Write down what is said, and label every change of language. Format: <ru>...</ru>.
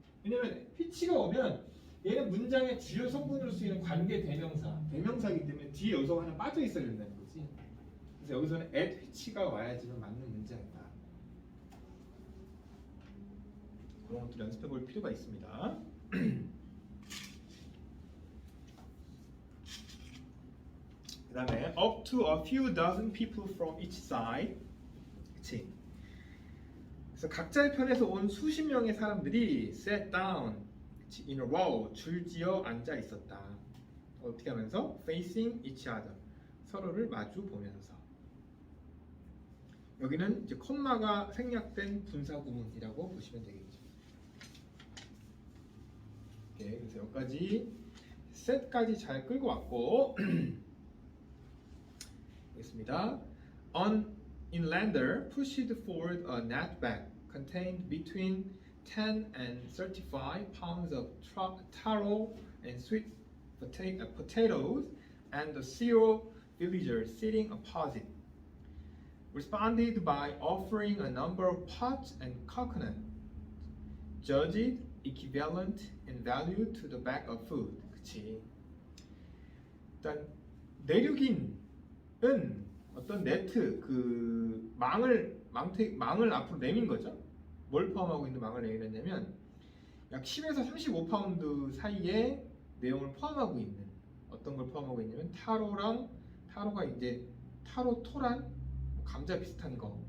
<ko>왜냐면 피치가 오면 얘는 문장의 주요 성분으로 쓰이는 관계 대명사이기 때문에 뒤에 요소가 하나 빠져 있어야 된다는 거지. 그래서 여기서는</ko> <en>at which</en> <ko>가 와야지만 맞는 문장이다. 그런 것들 연습해 볼 필요가 있습니다. 그 다음에</ko> <en>up to a few dozen people from each side.</en> <ko>그치? 그래서 각자의 편에서 온 수십 명의 사람들이</ko> <en>sat down</en> <ko>그치?</ko> <en>in a row</en> <ko>줄지어 앉아 있었다. 어떻게 하면서?</ko> <en>facing each other</en> <ko>서로를 마주 보면서. 여기는 이제 콤마가 생략된 분사구문이라고 보시면 되겠죠. 네, 그래서 여기까지 set까지 잘 끌고 왔고. 있습니다.</ko> <en>An inlander pushed forward a net bag contained between 10 and 35 pounds of taro and sweet potatoes, and the zero villagers sitting opposite responded by offering a number of pots and coconut, judged equivalent in value to the bag of food.</en> <ko>그치? 일단 내륙인 은 어떤 네트 그 망을 앞으로 내민 거죠. 뭘 포함하고 있는 망을 내밀었냐면 약 10에서 35파운드 사이의 내용을 포함하고 있는 어떤 걸 포함하고 있냐면 타로가 이제 타로 토란 감자 비슷한 거.</ko>